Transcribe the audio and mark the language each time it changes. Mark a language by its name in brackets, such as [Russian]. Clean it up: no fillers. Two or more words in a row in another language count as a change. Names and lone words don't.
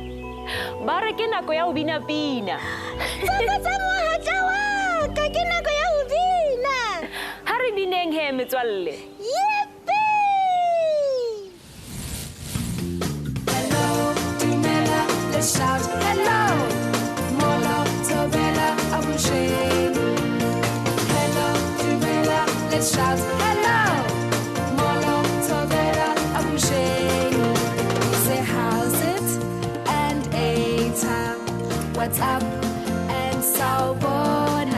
[Southern Sotho] Ba re ke nako ya ho bina pina. Tsaka mohatla wa ka, ke nako ya ho bina. Ha re bineng he metswalle. Yippee! [English] Hello, Dumela, let's shout hello. [Xhosa] Molo, Tobela, Abusheng. [English] Hello, Dumela, let's shout hello. [Xhosa] Molo, Tobela, Abusheng. [English] Say how's it and Eta, what's up and Sawubona.